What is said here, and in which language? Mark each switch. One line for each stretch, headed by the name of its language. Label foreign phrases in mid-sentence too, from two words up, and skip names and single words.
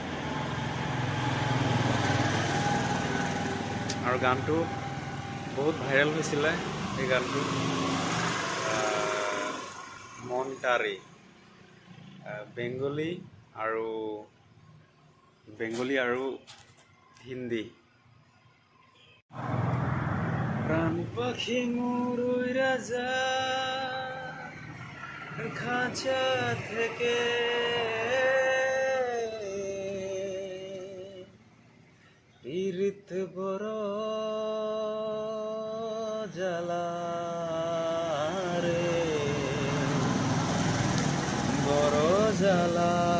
Assamese: আৰু গানটো বহুত ভাইৰেল হৈছিলে, এই গানটো মনটাৰী বেংগলী আৰু হিন্দী।
Bangla: প্রাণ পাখি মোর রাজা খাঁচা থেকে পীড়িত বড় জ্বালা রে, বড় জ্বালা।